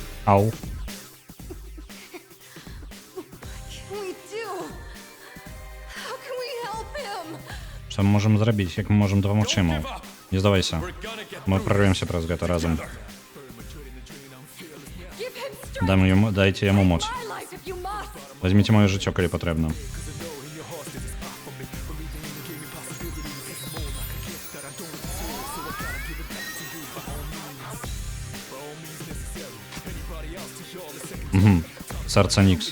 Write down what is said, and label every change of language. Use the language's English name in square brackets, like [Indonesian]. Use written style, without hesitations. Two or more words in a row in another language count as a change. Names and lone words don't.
[English] Ау. What can we do? How can we help him? [Belarusian] Што мы можам зрабіць, як мы можам дапамагчы яму? Не здавайся. Мы прорвемся праз гэта разам. Дайце яму моц. Возьміце маё жыццё, калі патрэбна. Сэрца Нікс.